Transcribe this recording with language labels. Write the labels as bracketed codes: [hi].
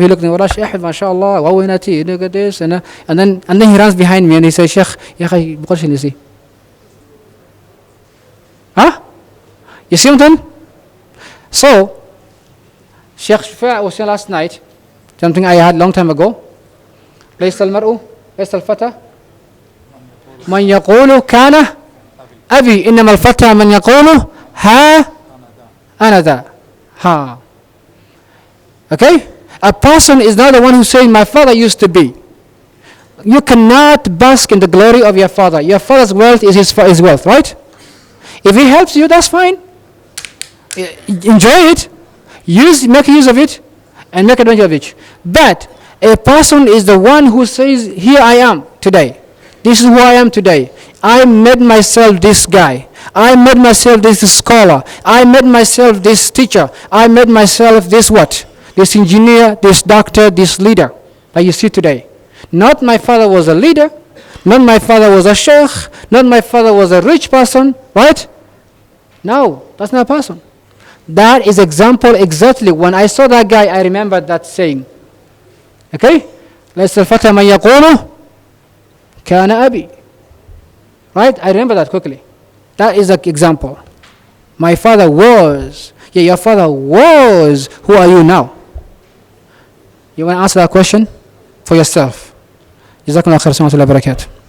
[en] He looked at me, mashallah, look at this. And then he runs behind me and he says, Sheikh, you see? Huh? You see what I'm saying? So, Sheikh Shufaa was saying last night, something I had a long time ago. [ar] ليس المرء ليس الفتى من يقول كان أبي إنما الفتى من يقول ها أنا ذا. [en] Ha. Okay? A person is not the one who's saying my father used to be. You cannot bask in the glory of your father. Your father's wealth is his wealth, right? If he helps you, that's fine. Enjoy it. Make use of it and make advantage of it. But a person is the one who says, here I am today. This is who I am today. I made myself this guy. I made myself this scholar. I made myself this teacher. I made myself this what? This engineer, this doctor, this leader that you see today. Not my father was a leader. Not my father was a sheikh. Not my father was a rich person. Right? No, that's not a person. That is example exactly. When I saw that guy, I remembered that saying. Okay? [ar] ليس الفتى من يقول كان أبي. [en] Right? I remember that quickly. That is an example. My father was. Yeah, your father was. Who are you now? You want to answer that question for yourself? [ar] جزاكم الله خير. السلام عليكم ورحمة الله وبركاته.